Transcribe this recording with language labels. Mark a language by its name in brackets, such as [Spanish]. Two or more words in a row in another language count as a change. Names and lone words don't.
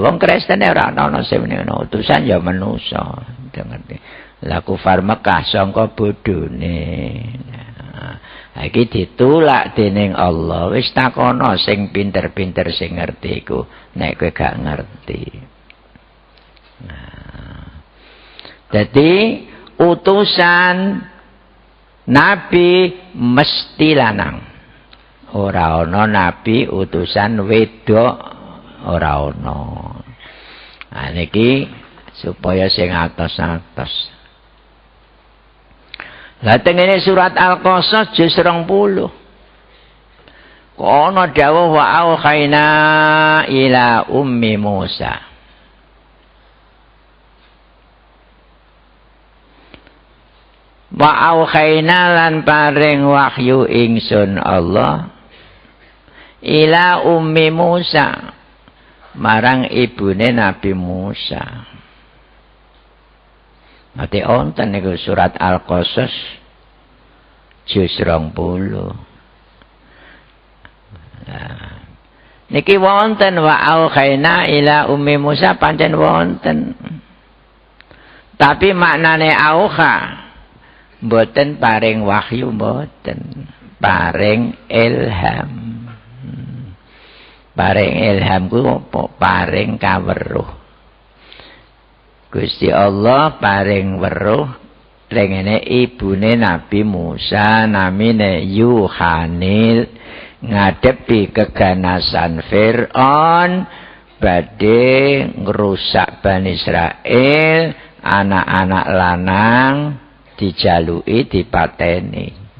[Javanese] Wong Kristen ora ana sing ngono. Utusan ya manusa. Ngerti. Lah kufar Mekah sangka bodhone. Nah, iki ditulak dening Allah. Wis takono sing pinter-pinter sing ngerti iku nek kowe gak ngerti. Nah. Jadi utusan Nabi mesti lanang. Ora ana nabi utusan wedok ora ana. Nah niki supaya sing atos-atos. Lah tengene surat Al-Qasas juz 20. Kono dawuh [Arabic] وأوحينا إلى أم موسى. وأوحينا [Javanese] lan paring wahyu ingsun Allah [Arabic] إلى أم موسى [Javanese] marang ibune Nabi Musa. Mati onten niku surat Al-Qasas juz 20. Nah, niki wonten [Arabic] وأوحينا إلى أم موسى [Javanese] pancen wonten. Tapi maknane auha mboten paring wahyu mboten, paring ilham. Paring ilham ku apa? Paring kaweruh. Gusti Allah paring weruh rengene ibune Nabi Musa namine Yuhanil ngadepi keganasan Fir'aun badhe ngrusak Bani Israel, anak-anak lanang dijaluki dipateni.